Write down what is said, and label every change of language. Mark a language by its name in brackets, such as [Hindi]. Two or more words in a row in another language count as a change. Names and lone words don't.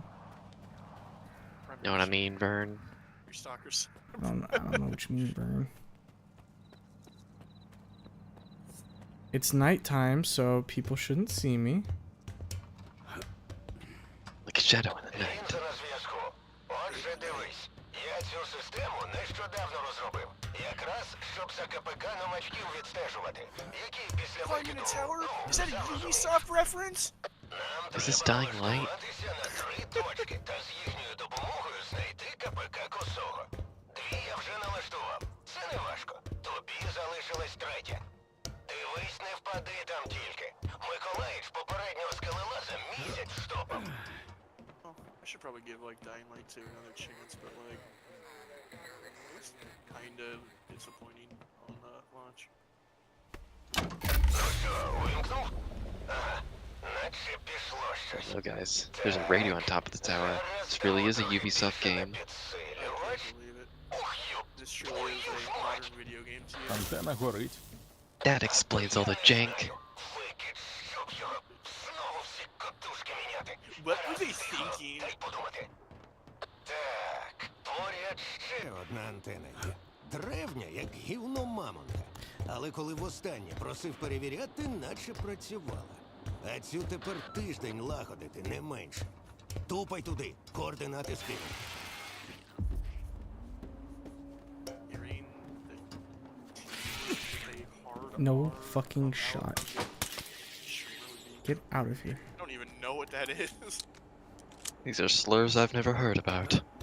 [English] You know what I mean, Vern? You're stalkers. I don't know what you mean, Burn. It's nighttime, so people shouldn't see me. Like a shadow in the night. [Ukrainian] Він на зв'язку. Отже, дивись. Я цю систему нещодавно розробив. Якраз, щоб за КПК новачків відстежувати. Які після викиду... [English] Is that a Ubisoft reference? Is this dying light? [Ukrainian] на 3 точки та з їхньою допомогою знайти КПК косого. 2 я вже налаштував. Це не важко. Тобі залишилась 3. Дивись, не впади там тільки. Миколаїч попереднього скелелаза місяць штопав. [English] Oh, I should probably give like Dying Light 2 another chance, but like it's kind of disappointing on launch. So guys, there's a radio on top of the tower. This really is a Ubisoft game. This surely is a modern video game to you. [Ukrainian] Антена горить. [English] That explains all the jank. What were they thinking? [Ukrainian] Ще одна антена є. Древня, як гівно мамонта. Але коли востаннє просив перевіряти, наче працювала. А цю тепер тиждень лагодити, не менше. Тупай туди, координати скину. [English] No fucking shot. Get out of here. I don't even know what that is. These are slurs I've never heard about.